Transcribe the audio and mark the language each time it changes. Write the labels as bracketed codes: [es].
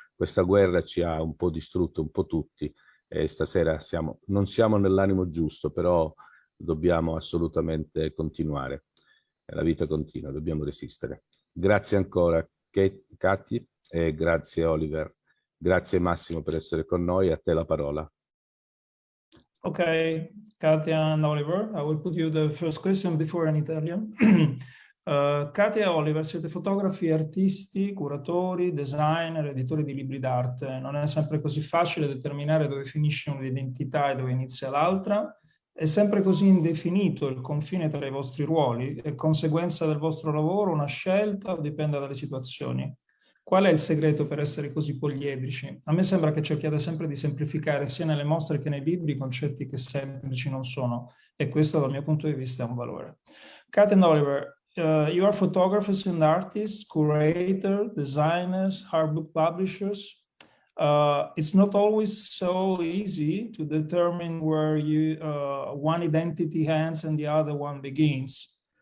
[it] Questa guerra ci ha un po' distrutto, un po' tutti, e stasera non siamo nell'animo giusto, però dobbiamo assolutamente continuare. La vita continua, dobbiamo resistere. Grazie ancora, Katja, e grazie Oliver. Grazie Massimo per essere con noi. A te la parola. [en] Okay, Katja and Oliver, I will put you the first question before in Italian. [it] Katja e Oliver, siete fotografi, artisti, curatori, designer, editori di libri d'arte. Non è sempre così facile determinare dove finisce un'identità e dove inizia l'altra. È sempre così indefinito il confine tra i vostri ruoli? È conseguenza del vostro lavoro, una scelta o dipende dalle situazioni? Qual è il segreto per essere così poliedrici? A me sembra che cerchiate sempre di semplificare sia nelle mostre che nei libri concetti che semplici non sono, e questo dal mio punto di vista è un valore. [en] Kat and Oliver, you are photographers and artists, curators, designers, hard book publishers. It's not always so easy to determine where one identity ends and the other one begins.